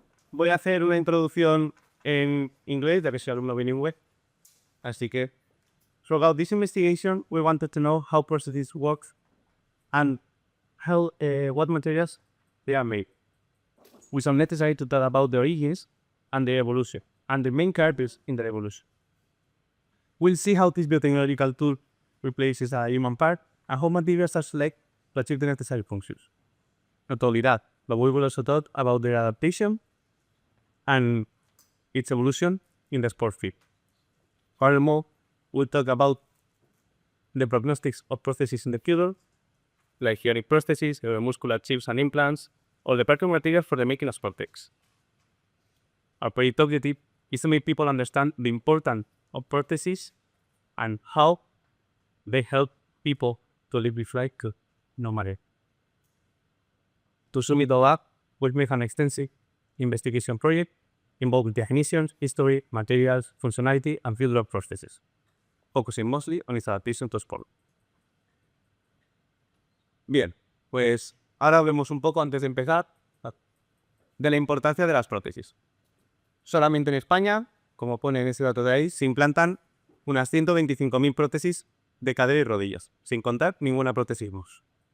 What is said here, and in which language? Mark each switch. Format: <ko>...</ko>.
<es>Voy a hacer una introducción en inglés, ya que soy alumno bilingüe, así que</es> <en>throughout this investigation we wanted to know how processes work and what materials they are made. We are necessary to talk about the origins and the evolution, and the main characters in the evolution. We'll see how this biotechnological tool replaces a human part and how materials are selected to achieve the necessary functions. Not only that, but we will also talk about their adaptation and its evolution in the sport field. Furthermore, we'll talk about the prognostics of prostheses in the future, like ionic prostheses, muscular chips and implants, or the parking material for the making of prosthetics. Our project objective is to make people understand the importance of prostheses and how they help people to live with life no matter. To sum it all up, we've made an extensive investigation project involving definitions, history, materials, functionality, and field of prostheses, focusing mostly on its adaptation to sport.</en> <es>Bien, pues ahora hablemos un poco, antes de empezar, de la importancia de las prótesis. Solamente en España, como pone en ese dato de ahí, se implantan unas 125.000 prótesis de cadera y rodillas, sin contar ninguna prótesis MOS.</es>